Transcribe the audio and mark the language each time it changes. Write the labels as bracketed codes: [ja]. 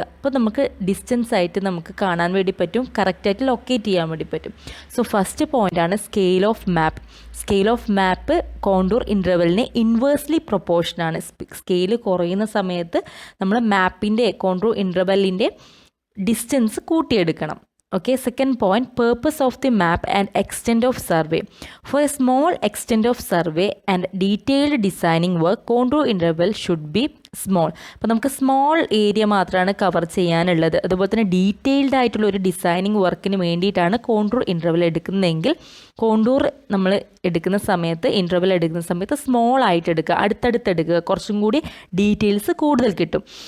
[ml] അപ്പോൾ നമുക്ക് ഡിസ്റ്റൻസ് ആയിട്ട് നമുക്ക് കാണാൻ വേണ്ടി പറ്റും, കറക്റ്റായിട്ട് ലൊക്കേറ്റ് ചെയ്യാൻ വേണ്ടി പറ്റും. സോ ഫസ്റ്റ് പോയിൻ്റാണ് scale of map. Scale of map contour ഇൻ്റർവെലിന് inversely പ്രൊപ്പോർഷനാണ്. Scale കുറയുന്ന സമയത്ത് നമ്മൾ മാപ്പിൻ്റെ contour ഇൻ്റർവെല്ലിൻ്റെ distance കൂട്ടിയെടുക്കണം. [en] Okay, second point, purpose of the map and extent of survey. For a small extent of survey and detailed designing work, contour interval should be small. [ml] അപ്പോൾ നമുക്ക് small area മാത്രമാണ് cover ചെയ്യാനുള്ളത്. അതുപോലെ തന്നെ detailed ആയിട്ടുള്ള ഒരു designing വർക്കിന് വേണ്ടിയിട്ടാണ് കോണ്ടൂർ ഇൻ്റർവൽ എടുക്കുന്നതെങ്കിൽ കോണ്ടൂർ നമ്മൾ എടുക്കുന്ന സമയത്ത് ഇൻ്റർവൽ എടുക്കുന്ന സമയത്ത് സ്മോൾ ആയിട്ട് എടുക്കുക, അടുത്തടുത്ത് എടുക്കുക, കുറച്ചും കൂടി ഡീറ്റെയിൽസ് കൂടുതൽ കിട്ടും.